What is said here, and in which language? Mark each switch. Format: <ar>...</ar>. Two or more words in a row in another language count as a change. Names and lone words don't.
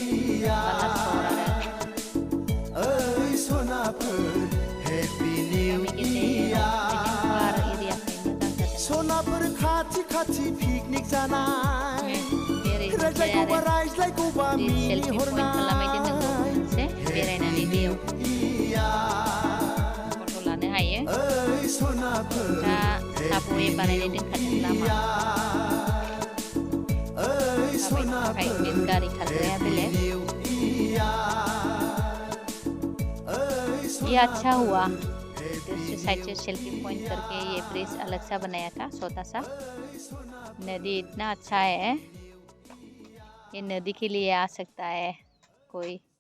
<brx>ओइ सनाफोर</brx> <en>happy new year</en> <brx>सनाफोर खाथि खाथि पिकनिक जानाय रायज्लायगौबा मिनि हरनाय बेरायनानै दैयाव फट' लानो हायो ओइ सनाफोर दा साबवे बानायनाय दोनखादों लामा ओइ सनाफोर गारि खारग्राया बेलेग</brx> <hi>ये अच्छा हुआ दूसरी साइड से</hi> <en>selfie point</en> <hi>करके ये ब्रिज अलग सा बनाया था छोटा सा नदी इतना अच्छा है ये नदी के लिए आ सकता है कोई</hi>